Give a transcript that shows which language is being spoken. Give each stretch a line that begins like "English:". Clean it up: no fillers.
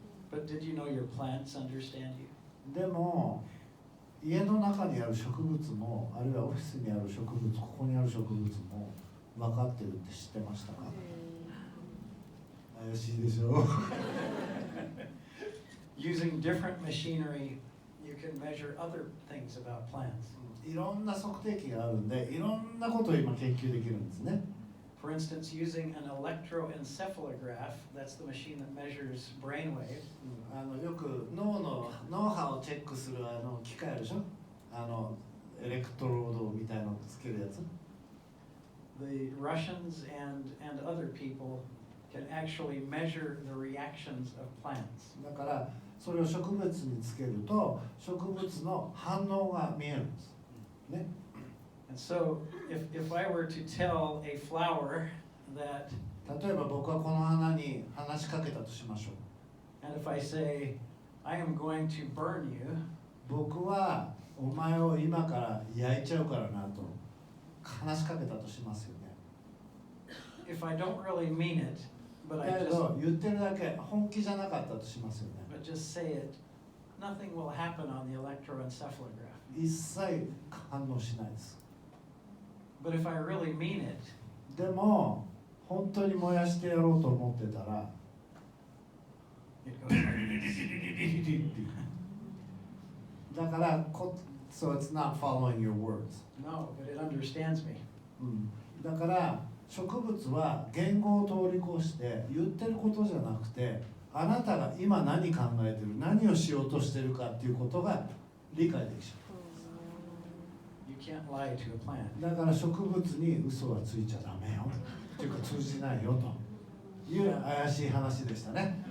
English: But did you know your plants understand you?
Japanese: でも家の中にある植物も、あるいはオフィスにある植物、ここにある植物も分かってるって知ってましたか？怪しいでしょ。
English: Using different machinery, you can measure other things about plants.
Japanese: いろんな測定器があるんで、いろんなことを今研究できるんですね。
English: For instance, using an electroencephalograph, that's the machine that measures brainwaves.
Japanese: よく脳波をチェックする機械あるでしょ。エレクトロードみたいなのつけるやつ。
English: The Russians and other people can actually measure the reactions of plants.
Japanese: だからそれを植物につけると植物の反応が見えるんですね。
English: And so, if I were to tell a flower that,
Japanese: 例えば僕はこの花に話しかけたとしましょう。
English: and if I say, I am going to burn you,
Japanese: 僕はお前を今から焼いちゃうからなと話しかけたとしますよね。
English: if I don't really mean it, but
Japanese: だけど言ってるだけ本気じゃなかったとしますよね。
English: just say it, nothing will happen on the electroencephalograph.
Japanese: 一切反応しないです。
English: But if I really mean it,
Japanese: でも本当に燃やしてやろうと思ってたら
English: it goes like this.
Japanese: だから
English: So it's not following your words. No, but it understands me.
Japanese: だから植物は言語を通り越して言ってることじゃなくて、あなたが今何考えてる、何をしようとしてるかっていうことが理解できちゃ
English: You can't lie to a plant.
Japanese: う。だから植物に嘘はついちゃダメよっていうか通じないよという怪しい話でしたね。